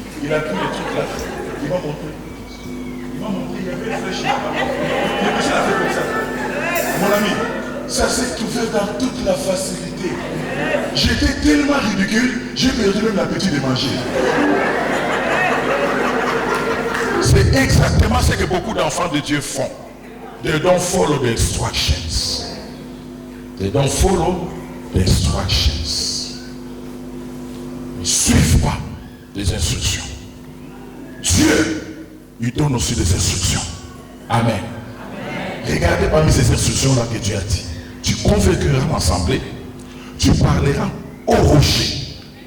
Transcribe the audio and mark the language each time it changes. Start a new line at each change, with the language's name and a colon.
French: Il a pris les trucs là, il m'a montré, il y avait une flèche là. Il a fait comme ça. Mon ami, ça s'est ouvert dans toute la facilité. J'étais tellement ridicule, j'ai perdu même l'appétit de manger. C'est exactement ce que beaucoup d'enfants de Dieu font.
English: They don't follow the instructions. They don't follow the instructions.
French: Ils ne suivent pas les instructions. Dieu, il donne aussi des instructions. Amen. Regardez parmi ces instructions-là que Dieu a dit. Tu convoqueras l'assemblée, tu parleras au rocher.